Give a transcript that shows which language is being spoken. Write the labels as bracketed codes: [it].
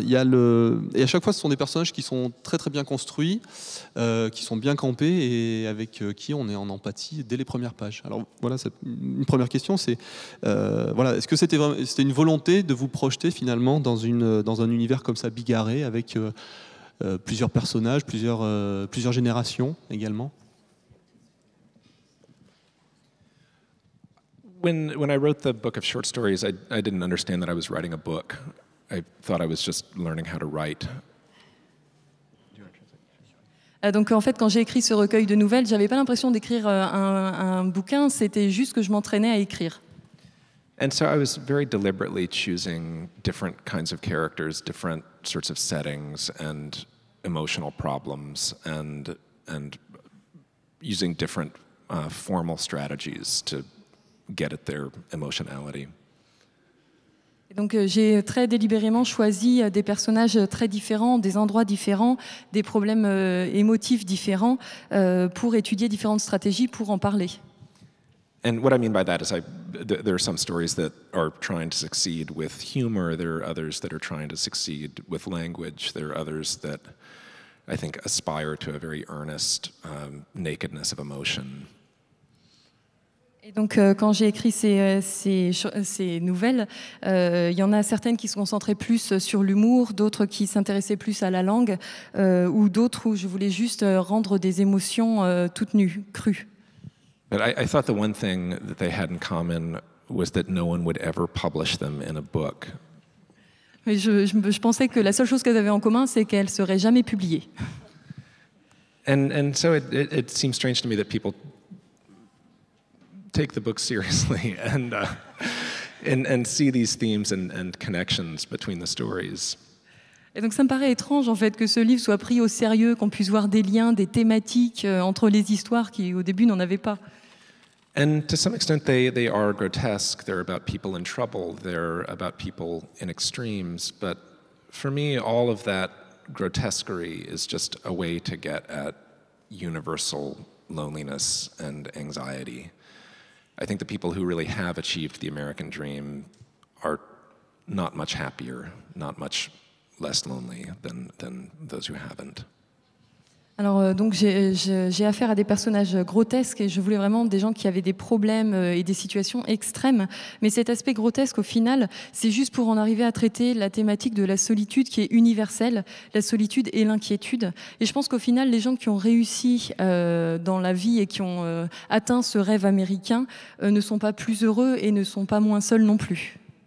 [fr] Et à chaque fois, ce sont des personnages qui sont très très bien construits, qui sont bien campés et avec qui on est en empathie dès les premières pages. Alors voilà, une première question, c'est voilà, est-ce que c'était une volonté de vous projeter finalement dans un univers comme ça bigarré avec plusieurs personnages, plusieurs générations également? [en] When I wrote the book of short stories, I didn't understand that I was writing a book. I thought I was just learning how to write. [fr] Donc en fait, quand j'ai écrit ce recueil de nouvelles, j'avais pas l'impression d'écrire un bouquin, c'était juste que je m'entraînais à écrire. [en] And so I was very deliberately choosing different kinds of characters, different sorts of settings and emotional problems, and using different formal strategies to get at their emotionality. [fr] Et donc j'ai très délibérément choisi des personnages très différents, des endroits différents, des problèmes émotifs différents pour étudier différentes stratégies pour en parler. [en] And what I mean by that is there are some stories that are trying to succeed with humor, there are others that are trying to succeed with language, there are others that I think aspire to a very earnest nakedness of emotion. [fr] Et donc quand j'ai écrit ces nouvelles, il y en a certaines qui se concentraient plus sur l'humour, d'autres qui s'intéressaient plus à la langue, ou d'autres où je voulais juste rendre des émotions toutes nues, crues. [en] But I thought the one thing that they had in common was that no one would ever publish them in a book. [fr] Mais je pensais que la seule chose qu'elles avaient en commun, c'est qu'elles ne seraient jamais publiées. [en] And so it seems strange to me that people take the book seriously and see these themes and connections between the stories. [fr] Et donc ça me paraît étrange en fait que ce livre soit pris au sérieux, qu'on puisse voir des liens, des thématiques entre les histoires qui au début n'en avaient pas. [en] And to some extent they are grotesque. They're about people in trouble. They're about people in extremes. But for me, all of that grotesquerie is just a way to get at universal loneliness and anxiety. I think the people who really have achieved the American dream are not much happier, not much less lonely than those who haven't. [fr] Alors donc j'ai affaire à des personnages grotesques et je voulais vraiment des gens qui avaient des problèmes et des situations extrêmes. Mais cet aspect grotesque, au final, c'est juste pour en arriver à traiter la thématique de la solitude qui est universelle, la solitude et l'inquiétude. Et je pense qu'au final, les gens qui ont réussi dans la vie et qui ont atteint ce rêve américain ne sont pas plus heureux et ne sont pas moins seuls non plus.